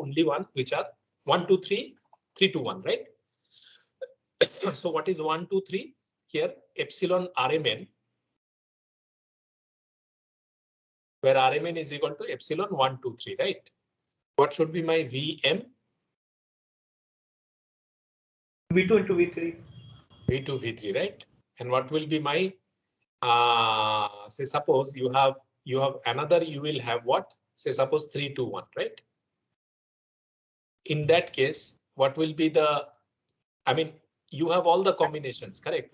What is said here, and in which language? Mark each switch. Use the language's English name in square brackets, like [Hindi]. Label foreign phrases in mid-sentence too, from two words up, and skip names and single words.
[English] Only one which are 1, 2, 3, 3, 2, 1, right? So what is 1, 2, 3? Here epsilon Rmn, where Rmn is equal to epsilon 1, 2, 3, right? What should be my Vm? V2 into V3. V2, V3, right? And what will be my, say suppose you have another, you will have what? Say suppose 3, 2, 1, right? In that case, what will be the, I mean, you have all the combinations, correct?